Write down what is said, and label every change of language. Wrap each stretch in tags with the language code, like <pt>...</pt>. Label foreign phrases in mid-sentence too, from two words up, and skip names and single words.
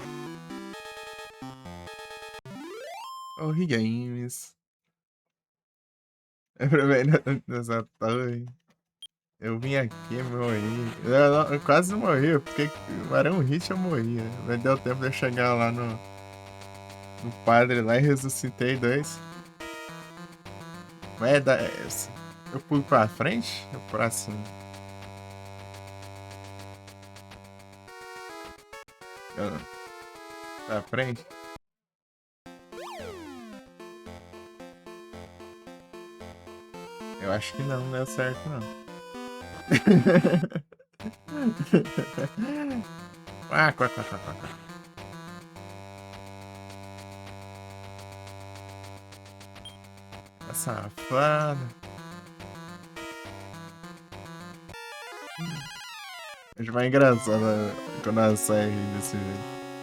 <pt>Oh, games. É pra ver nessa torre. Eu vim aqui e morri. Eu quase não morri, eu fiquei. Era um hit eu morri. Mas deu tempo de eu chegar lá no padre lá e ressuscitei dois. Mas eu pulo pra frente ou pra cima? Pra frente? Eu acho que não deu certo, não. Ah, quá, quá, quá, quá, quá. Tá safado. Acho mais engraçado quando ela sai desse jeito.</pt>